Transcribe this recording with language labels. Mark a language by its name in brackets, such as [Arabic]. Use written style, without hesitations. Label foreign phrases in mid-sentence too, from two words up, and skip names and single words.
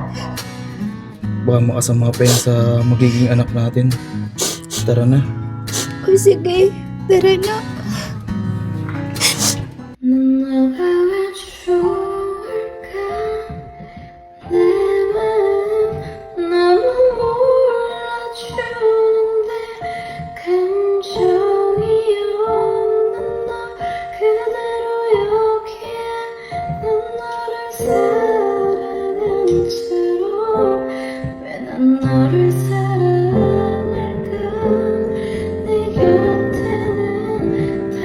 [Filipino] Baka makasama pa yan sa magiging anak natin. Tara na. O sige, tara na. [Korean] 난 너가 왜 좋을까 내 마음 너무 몰라주는데 감정이 없는 너 그대로 여기에 난 너를 사랑한 채로 왜 난 너를 사랑할까 내 곁에는